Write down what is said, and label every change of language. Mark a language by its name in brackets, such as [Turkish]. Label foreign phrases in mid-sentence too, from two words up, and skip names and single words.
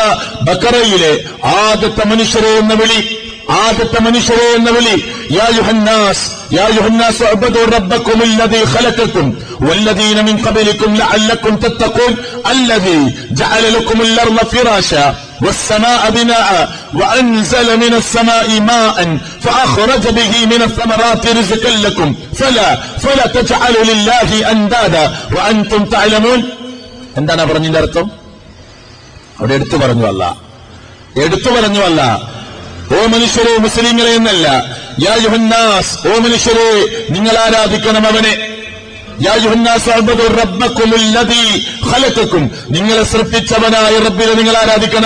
[Malayalam] ബഖറയിലെ ആദ്യത്തെ മനുഷ്യരെ എന്ന വിളി, ആദ്യത്തെ മനുഷ്യരെ എന്ന വിളി, [Arabic] يا أيها الناس يا أيها الناس اعبدوا ربكم الذي خلقكم والذين من قبلكم لعلكم تتقون الذي جعل لكم الأرض فراشا والسماء بناء وأنزل من السماء ماء فأخرج به من الثمرات رزقا لكم فلا تجعلوا لله أندادا وأنتم تعلمون. [Malayalam] എന്താണ് പറഞ്ഞതിന്റെ അർത്ഥം? അവിടെ എടുത്തു പറഞ്ഞു അല്ല, ഓ മനുഷ്യരെ, മുസ്ലിങ്ങളെ എന്നല്ല, [Arabic] يا أيها الناس, [Malayalam] ഓ മനുഷ്യരെ, നിങ്ങൾ ആരാധിക്കണം അവനെ. [Arabic] يا أيها الناس اعبدوا ربكم الذي خلقكم, [Malayalam] നിങ്ങളെ സൃഷ്ടിച്ചവനായ റബ്ബിനെ നിങ്ങൾ ആരാധിക്കണം.